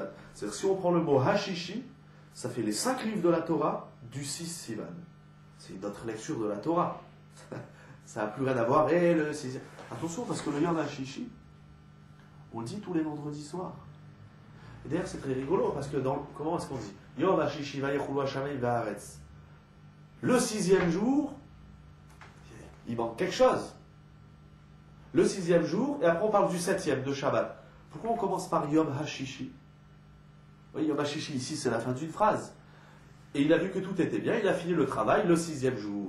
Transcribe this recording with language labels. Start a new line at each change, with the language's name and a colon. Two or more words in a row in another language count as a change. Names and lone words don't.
French: C'est-à-dire si on prend le mot Hashishi, ça fait les 5 livres de la Torah du 6 Sivan. C'est une autre lecture de la Torah. Ça n'a plus rien à voir. Et le 6... Attention, parce que le
Hebrew: יום הששי,
French: on le dit tous les vendredis soirs. Et d'ailleurs, c'est très rigolo, parce que comment est-ce qu'on dit
Hebrew: יום הששי ויכלו השמים והארץ.
French: Le 6e jour, il manque quelque chose. Le 6e jour, et après on parle du 7e, de Shabbat. Pourquoi on commence par
Hebrew: יום הששי?
French: Oui,
Hebrew: יום הששי,
French: ici, c'est la fin d'une phrase. Et il a vu que tout était bien, il a fini le travail le 6e jour.